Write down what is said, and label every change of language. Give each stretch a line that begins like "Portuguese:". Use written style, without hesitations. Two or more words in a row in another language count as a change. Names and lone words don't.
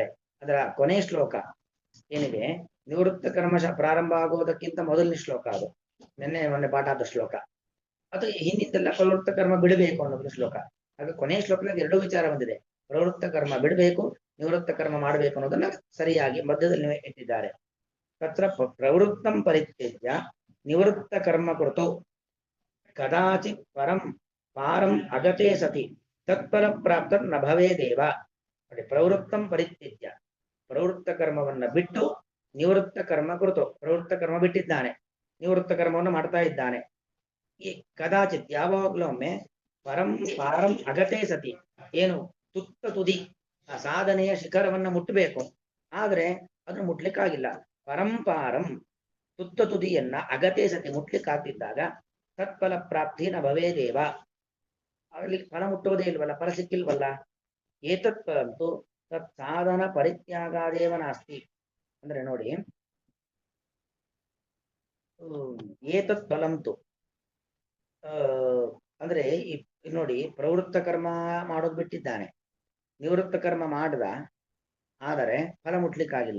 Kannada: ಅದರ ಕೊನೆಯ ಶ್ಲೋಕ ಏನಿದೆ, ನಿವೃತ್ತ ಕರ್ಮ ಪ್ರಾರಂಭ ಆಗುವುದಕ್ಕಿಂತ ಮೊದಲನೇ ಶ್ಲೋಕ ಅದು. ಮೊನ್ನೆ ಪಾಠ ಆದ ಶ್ಲೋಕ ಅದು. ಹಿಂದಿಂದೆಲ್ಲ ಪ್ರವೃತ್ತ ಕರ್ಮ ಬಿಡಬೇಕು ಅನ್ನೋದು ಶ್ಲೋಕ. ಹಾಗೆ ಕೊನೆಯ ಶ್ಲೋಕದಲ್ಲಿ ಎರಡು ವಿಚಾರ ಬಂದಿದೆ. ಪ್ರವೃತ್ತ ಕರ್ಮ ಬಿಡಬೇಕು, ನಿವೃತ್ತ ಕರ್ಮ ಮಾಡಬೇಕು ಅನ್ನೋದನ್ನ ಸರಿಯಾಗಿ ಮಧ್ಯದಲ್ಲಿ ಇಟ್ಟಿದ್ದಾರೆ.
Sanskrit: ತತ್ರ ಪ್ರವೃತ್ತಂ ಪರಿತ್ಯಜ್ಯ ನಿವೃತ್ತ ಕರ್ಮ ಕೃತೋ ಕದಾಚಿತ್ ಪರಂ ಪಾರಂ ಅಗತೆ ಸತಿ ತತ್ಪರ ಪ್ರಾಪ್ತ ನ ಭವೇದೇವ. ಪ್ರವೃತ್ತಂ ಪರಿತ್ಯಜ್ಯ,
Kannada: ಪ್ರವೃತ್ತ ಕರ್ಮವನ್ನ ಬಿಟ್ಟು
Sanskrit: ನಿವೃತ್ತ ಕರ್ಮ ಕೃತೋ,
Kannada: ಪ್ರವೃತ್ತ ಕರ್ಮ ಬಿಟ್ಟಿದ್ದಾನೆ, ನಿವೃತ್ತ ಕರ್ಮವನ್ನು ಮಾಡ್ತಾ ಇದ್ದಾನೆ. ಈ ಕದಾಚಿತ್ ಯಾವಾಗಲೂ ಒಮ್ಮೆ
Sanskrit: ಪರಂ ಪಾರಂ ಅಗತೆ ಸತಿ,
Kannada: ಏನು ತುತ್ತ ತುದಿ ಆ ಸಾಧನೆಯ ಶಿಖರವನ್ನ ಮುಟ್ಟಬೇಕು, ಆದ್ರೆ ಅದನ್ನು ಮುಟ್ಲಿಕ್ಕಾಗಿಲ್ಲ. ಪರಂಪಾರಂ ತುತ್ತ ತುದಿಯನ್ನ
Sanskrit: ಅಗತೆ ಸತಿ
Kannada: ಮುಟ್ಲಿಕ್ಕಾಗ್ತಿದ್ದಾಗ
Sanskrit: ತತ್ಫಲ ಪ್ರಾಪ್ತಿ ನ ಭವೇದೇವ,
Kannada: ಅಲ್ಲಿ ಫಲ ಮುಟ್ಟುವುದೇ ಇಲ್ವಲ್ಲ, ಫಲ ಸಿಕ್ಕಿಲ್ವಲ್ಲ.
Sanskrit: ಏತತ್ ಫಲಂತು ತತ್ ಸಾಧನ ಪರಿತ್ಯಾಗಾದೇವ ನಾಸ್ತಿ.
Kannada: ಅಂದ್ರೆ ನೋಡಿ,
Sanskrit: ಏತತ್ ಫಲಂತು
Kannada: ಅಂದ್ರೆ ನೋಡಿ, ಪ್ರವೃತ್ತ ಕರ್ಮ ಮಾಡೋದು ಬಿಟ್ಟಿದ್ದಾನೆ, ನಿವೃತ್ತ ಕರ್ಮ ಮಾಡ್ದ, ಆದರೆ ಫಲ ಮುಟ್ಲಿಕ್ಕಾಗಿಲ್ಲ.